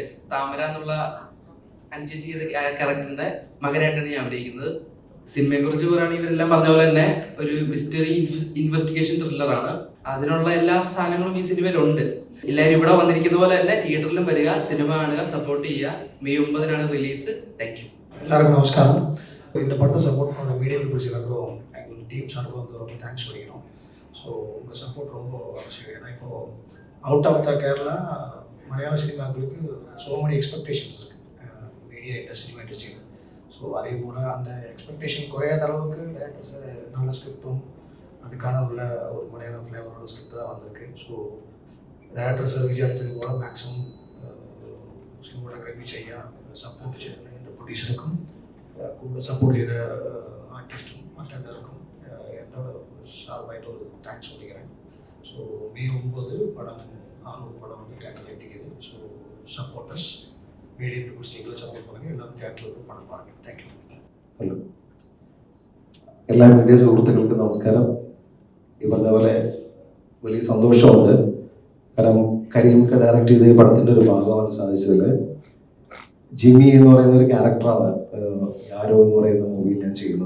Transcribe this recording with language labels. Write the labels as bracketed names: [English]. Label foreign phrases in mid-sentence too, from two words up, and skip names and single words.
[Malayalam] താമര എന്നുള്ള അനുചേച്ചി ചെയ്ത ക്യാരക്ടറിൻ്റെ മകനായിട്ടാണ് ഞാൻ അഭിനയിക്കുന്നത്. സിനിമയെക്കുറിച്ച് പറയുകയാണെങ്കിൽ ഇവരെല്ലാം പറഞ്ഞ പോലെ തന്നെ ഒരു മിസ്റ്ററി ഇൻവെസ്റ്റിഗേഷൻ ത്രില്ലറാണ്. അതിനുള്ള എല്ലാ സാധനങ്ങളും ഈ സിനിമയിലുണ്ട്. എല്ലാവരും ഇവിടെ വന്നിരിക്കുന്ന പോലെ തന്നെ തിയേറ്ററിലും വരിക, സിനിമ കാണുക, സപ്പോർട്ട് ചെയ്യുക. [English] May 9 release. Thank you. [Tamil] எல்லாருக்கும் நமஸ்காரம். இந்த படத்தை சப்போர்ட் பண்ண [English] media peoples [Tamil] எல்லாருக்கும் எங்கள் டீம் சார்பாக வந்து ரொம்ப தேங்க்ஸ் சொல்லிக்கிறோம். ஸோ உங்கள் சப்போர்ட் ரொம்ப அவசியம். ஏன்னா இப்போது [English] out of the Kerala [Tamil] மலையாள சினிமாக்களுக்கு [English] so many expectations [Tamil] இருக்குது [English] media cinema industry-il. [Tamil] ஸோ அதே போல் அந்த எக்ஸ்பெக்டேஷன் குறையாத அளவுக்கு டேரக்டர் சார் நல்ல ஸ்கிரிப்டும் அதுக்கான உள்ள ஒரு மலையாள ஃப்ளேவரோட ஸ்கிரிப்ட் தான் வந்திருக்கு. [Malayalam] ஸோ ഡയറക്ടർ സാർ വിചാരിച്ചത് പോലെ മാക്സിമം സിനിമോഗ്രാഫി ചെയ്യാൻ സപ്പോർട്ട് ചെയ്യുന്ന എൻ്റെ പ്രൊഡ്യൂസർക്കും കൂടെ സപ്പോർട്ട് ചെയ്ത ആർട്ടിസ്റ്റും മറ്റെല്ലാവർക്കും എന്നോട് ഷാർപ്പായിട്ടൊരു താങ്ക്സ് சொல்லிக்கிறேன். [Tamil] ஸோ മെയ് 9 படம் 6 படம் வந்து தியேட்டரில் எத்திக்குது. ஸோ [English] supporters media peoples [Tamil] நீங்களும் சப்போர்ட் பண்ணுங்கள். எல்லாரும் தியேட்டரில் வந்து படம் பாருங்கள். [English] thank you. [Malayalam] ഹലോ, എല്ലാ മീഡിയ സുഹൃത്തുക്കൾക്കും നമസ്കാരം. ഈ പറഞ്ഞ പോലെ വലിയ സന്തോഷമുണ്ട്. കാരണം കരീംക്ക് ഡയറക്റ്റ് ചെയ്ത ഈ പടത്തിൻ്റെ ഒരു ഭാഗമാകാൻ സാധിച്ചതിൽ ജിമ്മി എന്ന് പറയുന്ന ഒരു ക്യാരക്ടറാണ് ആരോ എന്ന് പറയുന്ന മൂവിയിൽ ഞാൻ ചെയ്യുന്നത്.